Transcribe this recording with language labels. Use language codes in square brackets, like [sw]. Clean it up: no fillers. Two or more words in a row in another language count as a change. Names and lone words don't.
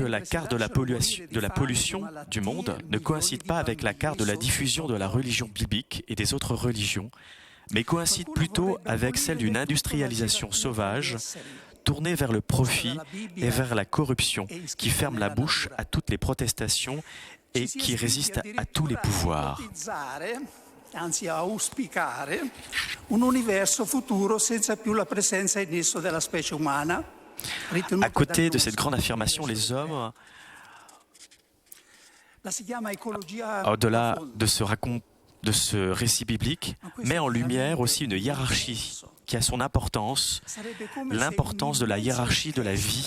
[fr] la carte de la pollution du monde ne coïncide pas avec la carte de la diffusion de la religion biblique et des autres religions, mais coïncide plutôt avec celle d'une industrialisation sauvage tournée vers le profit et vers la corruption, qui ferme la bouche à toutes les protestations et qui résiste à tous les pouvoirs. [it] Anzi a auspicare un universo futuro senza più la presenza in esso della specie umana. [fr] À côté de cette grande affirmation, les hommes, au-delà de ce récit biblique, met en lumière aussi une hiérarchie qui a son importance, l'importance de la hiérarchie de la vie.